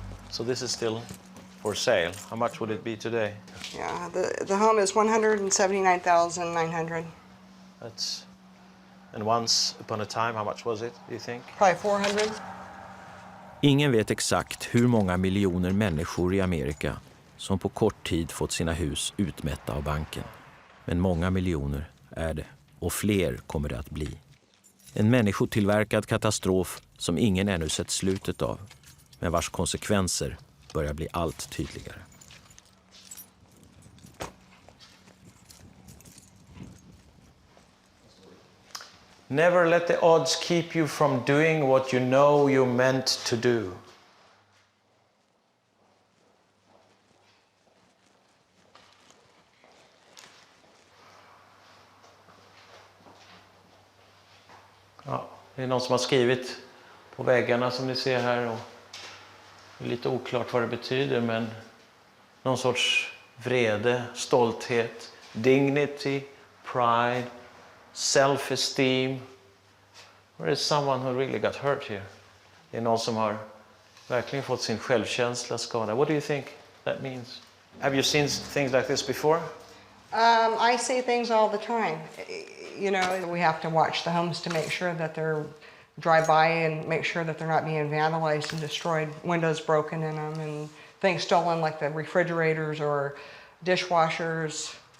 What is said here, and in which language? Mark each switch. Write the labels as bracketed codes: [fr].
[en] So this is still for sale. How much would it be today? Yeah, the home is $179,900. And once upon a time, how much was it, do you think? Probably 400. [sv] Ingen vet exakt hur många miljoner människor i Amerika som på kort tid fått sina hus utmätta av banken. Men många miljoner är det, och fler kommer det att bli. En människotillverkad katastrof som ingen ännu sett slutet av, men vars konsekvenser börjar bli allt tydligare. [en] Never let the odds keep you from doing what you know you're meant to do. [sv] Ja, det är någon som har skrivit på väggarna som ni ser här. Och det är lite oklart vad det betyder, men någon sorts vrede, stolthet, [en] dignity, pride, self-esteem. Or is someone who really got hurt here? [sv] Det är någon som har verkligen fått sin självkänsla skadad. [en] What do you think that means? Have you seen things like this before? I see things all the time. You know, we have to watch the homes to make sure that they're drive by and make sure that they're not being vandalized and destroyed, windows broken in them and things stolen like the refrigerators or dishwashers.